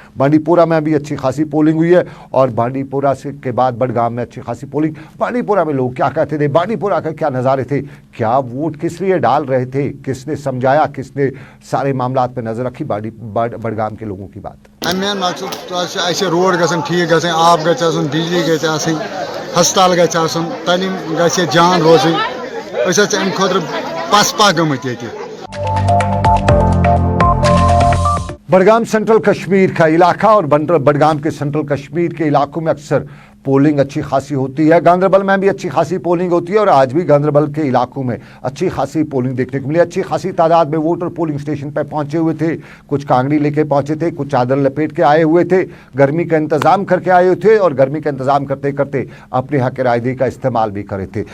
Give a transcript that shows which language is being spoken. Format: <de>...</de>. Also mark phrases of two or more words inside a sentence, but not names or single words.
<hi>बांडीपोरा में अभी अच्छी खासी पोलिंग हुई है और बांडीपोरा से के बाद बडगाम में अच्छी खासी पोलिंग। बांडीपोरा में लोग क्या कहते थे, बांडीपोरा के क्या नज़ारे थे, क्या वोट के किस लिए डाल रहे थे, किसने समझाया, किसने सारे मामलात पे नजर रखी, बडगाम के लोगों की बात।</hi> <ks>मेन मकसद रोड गन ठीक गन, आब गन, बिजली गन, हस्पताल गन, तालीम गन जान रोजन, अम खुद पसपा गमत ये।</ks> <hi>बडगाम सेंट्रल कश्मीर का इलाका और बडगाम के सेंट्रल कश्मीर के इलाकों में अक्सर पोलिंग अच्छी खासी होती है। गांदरबल में भी अच्छी खासी पोलिंग होती है और आज भी गांदरबल के इलाकों में अच्छी खासी पोलिंग देखने को मिली। अच्छी खासी तादाद में वोटर पोलिंग स्टेशन पर पहुंचे हुए थे, कुछ कांगड़ी लेके पहुंचे थे, कुछ चादर लपेट के आए हुए थे, गर्मी का इंतजाम करके आए हुए थे और गर्मी का इंतजाम करते करते अपने हक रायदही का इस्तेमाल भी करे थे।</hi>